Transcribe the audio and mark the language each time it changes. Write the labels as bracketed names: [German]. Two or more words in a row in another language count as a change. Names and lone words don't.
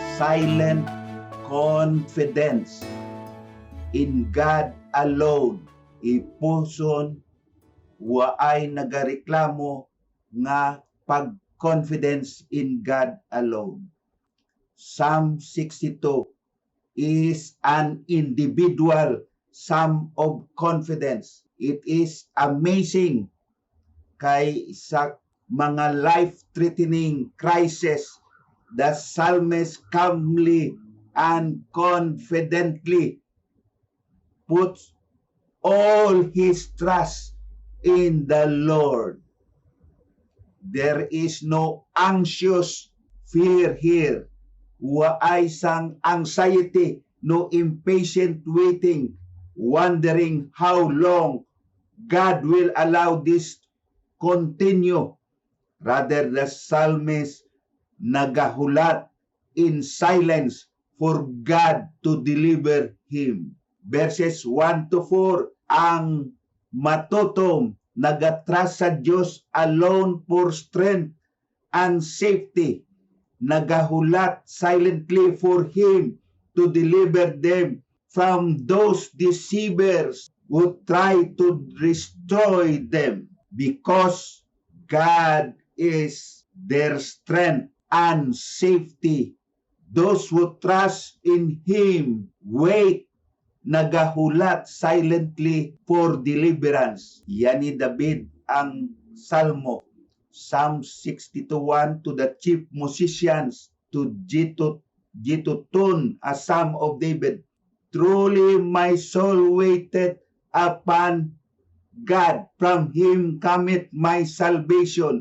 [English] silent confidence in God alone. [Hiligaynon] Ipuson waay nagareklamo nga pag-confidence [English] in God alone. Psalm 62 is an individual psalm of confidence. It is amazing kay sa mga life-threatening crisis, the psalmist calmly and confidently puts all his trust in the Lord. There is no anxious fear here. [Hiligaynon] Waay sang [English] anxiety, no impatient waiting, wondering how long God will allow this continue. Rather, the psalmist nagahulat in silence for God to deliver him. Verses 1 to 4, [Hiligaynon] ang matutom nagatrust sa Diyos [English] alone for strength and safety. Nagahulat silently for Him to deliver them from those deceivers who try to destroy them, because God is their strength and safety. Those who trust in Him wait, nagahulat silently for deliverance. [Hiligaynon] Yan ni David ang Salmo. [English] Psalm 62:1 to the chief musicians, to Jeduthun, a psalm of David. Truly my soul waited upon God, from Him cometh my salvation.